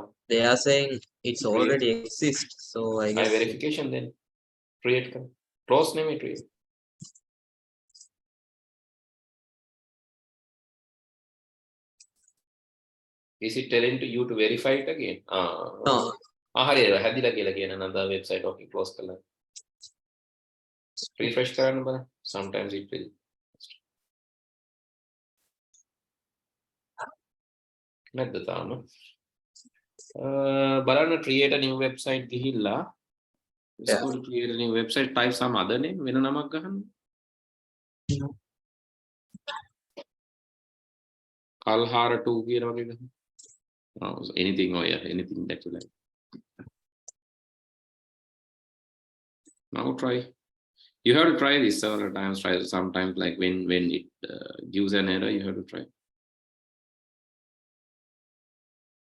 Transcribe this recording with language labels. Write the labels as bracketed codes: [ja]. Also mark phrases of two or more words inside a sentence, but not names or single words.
[en] they are saying it's already exists. So I I guess verification then create කර. Close නෙමෙයි create. Is it telling to you to verify it again? no. [si] හරි හැදිලා කියලා කියන [en] another website okay close [si] කරලා. refresh කරන්න බලන්න. [en] Sometimes it will. [si] නැද්ද තාම? [en] බලන්න create a new website ගිහිල්ලා Yeah. to create a new website type some other name [si] වෙන නමක් ගහන්න. කල්හාර 2 කියන වගේ ගහන්න. [en] Anything or yeah, anything that you like. Now try. You have to try this several times. Try sometimes like when it gives an error, you have to try.